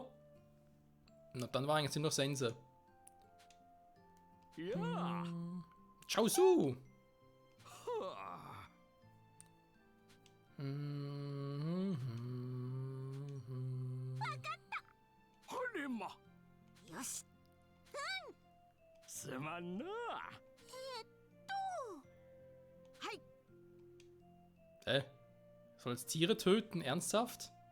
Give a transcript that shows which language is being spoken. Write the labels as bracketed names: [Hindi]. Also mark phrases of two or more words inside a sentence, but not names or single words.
[German] Und dann war eigentlich nur noch Sense. Ja. Shao Su! Holima. [Japanese] よし。すまんな。はい。 [German] Soll jetzt Tiere töten? Ernsthaft?